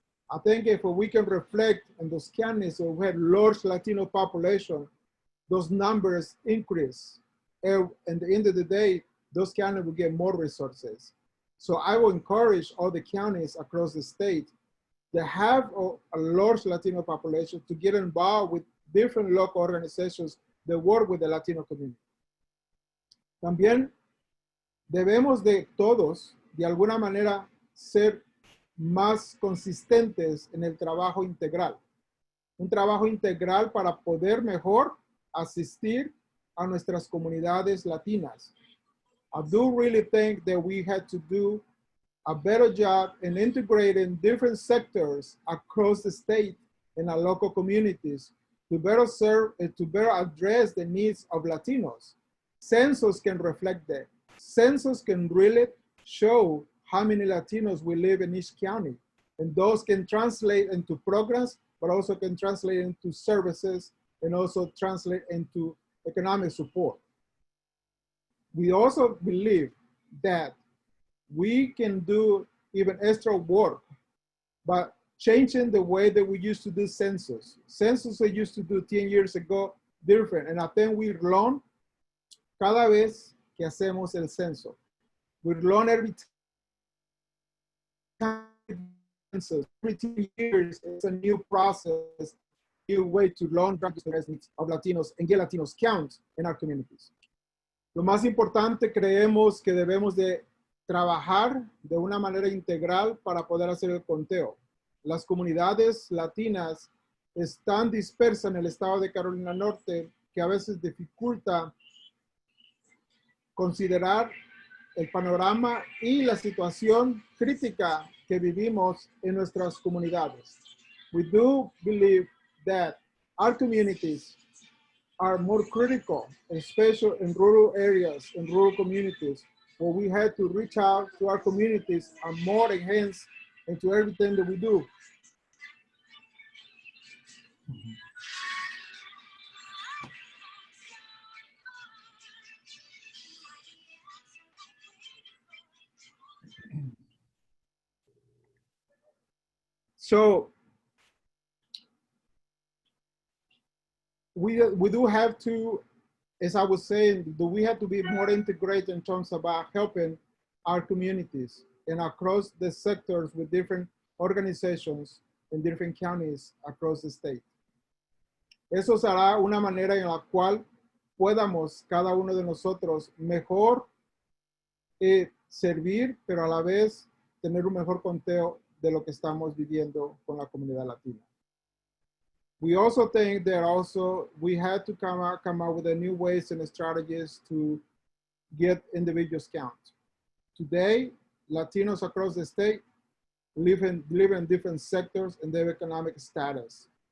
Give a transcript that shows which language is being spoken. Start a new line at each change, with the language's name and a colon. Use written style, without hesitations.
English: I think if we can reflect in those counties where we had large Latino population, those numbers increase. And at the end of the day, those counties will get more resources. So I will encourage all the counties across the state that have a large Latino population to get involved with different local organizations that work with the Latino community.
Spanish: También debemos de todos, de alguna manera, ser más consistentes en el trabajo integral. Un trabajo integral para poder mejor asistir a nuestras comunidades latinas.
English: I do really think that we had to do a better job in integrating different sectors across the state and our local communities to better serve and to better address the needs of Latinos. Census can reflect that. Census can really show how many Latinos we live in each county. And those can translate into programs, but also can translate into services and also translate into economic support. We also believe that we can do even extra work by changing the way that we used to do census. Census we used to do 10 years ago different. And I think we learn
Spanish: cada vez que hacemos el censo.
English: We learn every time. Every 10 years, it's a new process, new way to learn the needs of Latinos and get Latinos count in our communities.
Spanish: Lo más importante, creemos que debemos de trabajar de una manera integral para poder hacer el conteo. Las comunidades latinas están dispersas en el estado de Carolina Norte, que a veces dificulta considerar el panorama y la situación crítica que vivimos en nuestras comunidades.
English: We do believe that our communities are more critical, especially in rural areas, in rural communities, where we had to reach out to our communities and more enhance into everything that we do. So we do have to, as I was saying, we have to be more integrated in terms about helping our communities and across the sectors with different organizations in different counties across the state.
Spanish: Eso será una manera en la cual podamos cada uno de nosotros mejor servir, pero a la vez tener un mejor conteo de lo que estamos viviendo con la comunidad latina.
English: We also think that also we had to come up with a new ways and strategies to get individuals count. Today, Latinos across the state live in different sectors and their economic status.